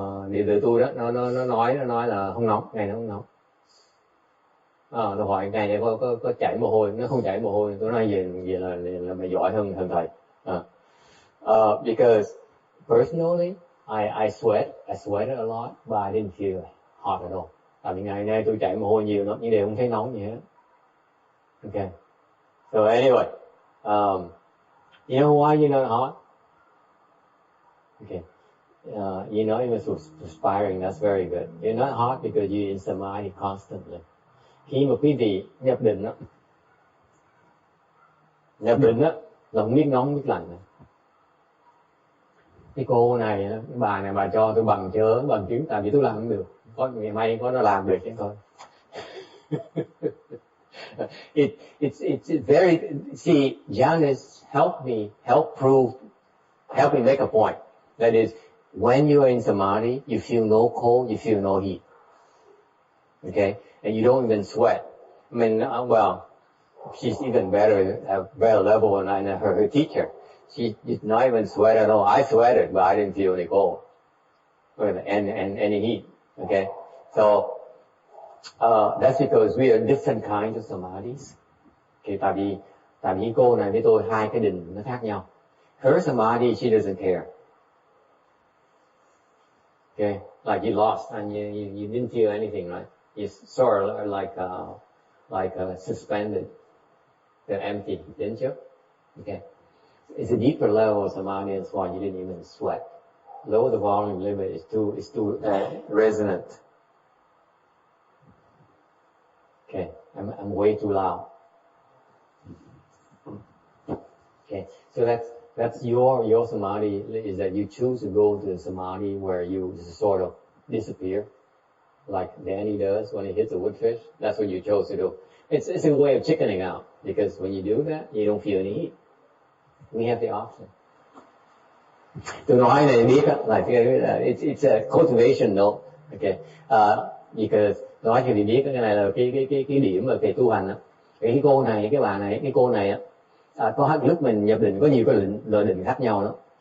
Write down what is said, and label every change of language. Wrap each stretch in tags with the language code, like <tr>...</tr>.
<vi>Đệ tử tôi đó, nó nói là không nóng, ngày nó không nóng. Tôi hỏi ngày này có chảy mồ hôi, nó không chảy mồ hôi. Tôi nói về là mày giỏi hơn thầy.</vi> <en>Because personally, I sweated a lot, but I didn't feel hot at all.</en> <vi>Tại vì ngày nay tôi chảy mồ hôi nhiều lắm, nhưng đều không thấy nóng gì hết.</vi> <en>Okay. So anyway, you know why you're not hot? Okay. You're not even perspiring. That's very good. You're not hot because you're in samadhi constantly.</en> <vi>Khi mà quý vị nhập định đó, là không biết nóng biết lạnh. Cái cô này, cái bà này bà cho tôi bằng chứng, tại vì tôi làm không được. Có ngày may có nó làm được chứ thôi.</vi> <en>It's very, see, Janice helped me make a point. That is, when you are in samadhi, you feel no cold, you feel no heat. Okay? And you don't even sweat. I mean, well, she's even better, at a better level than her teacher. She did not even sweat at all. I sweated, but I didn't feel any cold. And any heat. Okay? So, that's because we are different kinds of samadhis.</en> <vi>Okay, tại vì cô này với tôi 2 cái định nó khác nhau.</vi> <en>Her samadhi, she doesn't care. Okay, like you lost and you didn't feel anything, right? You sort of like suspended. They're empty, didn't you? Okay. It's a deeper level of samadhi, that's why you didn't even sweat. Lower the volume a little bit, it's too resonant. Okay, I'm way too loud. Okay, so that's your samadhi, is that you choose to go to the samadhi where you sort of disappear, like Danny does when he hits a woodfish. That's what you chose to do. It's a way of chickening out, because when you do that, you don't feel any heat. We have the option.</en> <vi>Tôi nói này biết á,</vi> <en>it's a cultivation note. Okay, because</en> <vi>nói cho mình biết cái này là cái điểm về tu hành á. Cái cô này, cái bà này, cái cô này á, có lúc mình nhập định có nhiều cái loại định khác nhau đó.</vi>